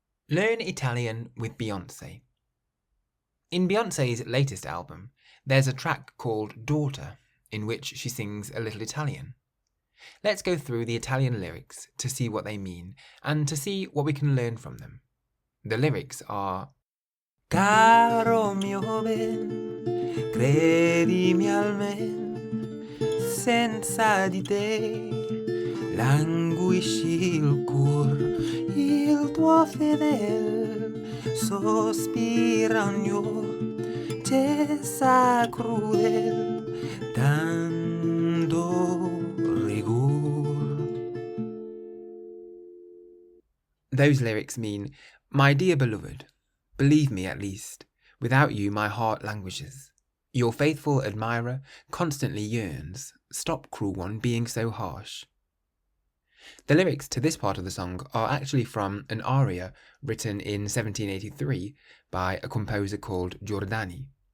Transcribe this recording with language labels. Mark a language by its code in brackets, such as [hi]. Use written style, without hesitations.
[en] Learn Italian with Beyonce. In Beyonce's latest album, there's a track called Daughter, in which she sings a little Italian. Let's go through the Italian lyrics to see what they mean and to see what we can learn from them. The lyrics are: [it] Caro mio ben, credimi almen, senza di te languisci il cor, il tuo fedel sospira ognor, cessa crudel, dando rigor. [en] Those lyrics mean, my dear beloved, believe me at least, without you my heart languishes. Your faithful admirer constantly yearns, stop cruel one being so harsh. The lyrics to this part of the song are actually from an aria written in 1783 by a composer called Giordani.